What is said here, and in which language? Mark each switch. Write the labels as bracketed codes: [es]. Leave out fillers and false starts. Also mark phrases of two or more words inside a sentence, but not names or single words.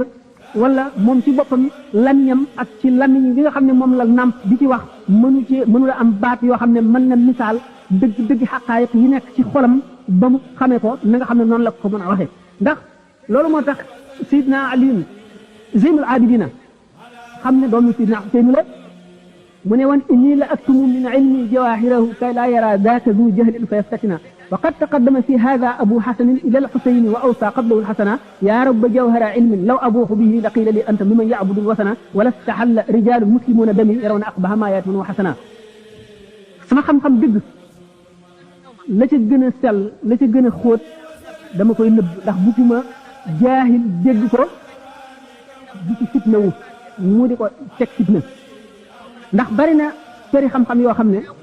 [wo] wala moom ci boppam lamiñam ak ci lamiñ bi nga xam ne moom la nàmp di ci wax mënu la am baat yoo xam ne mën na misaal dëgg xaqaayiq yi nekk ci xolam ba mu xamee ko na nga xam ne noonu la ko mën a waxee ndax loolu moo tax Seydina Ali Zeynul Abidina xam ne doomu Seydina Xuseyn la mu ne woon [ar] إني لأكتم من علمي جواهره كي لا يرى ذاك ذو جهل فيفتتنا وقد تقدم في هذا أبو حسن إلى الحسين ووصى قبله الحسنا يا رب جوهر علم لو أبوح به لقيل لي أنت ممن يعبد الوثنا ولاستحل رجال مسلمون دمي يرون أقبح ما يأتون حسنا [wo] sama xam-xam dëgg la ca gën a sell la ca gën a xóot dama koy nëbb ndax bugguma jaahil dégg ko di ci fitna wu mu di ko teg fitna ndax bari na këri xam-xam yoo xam ne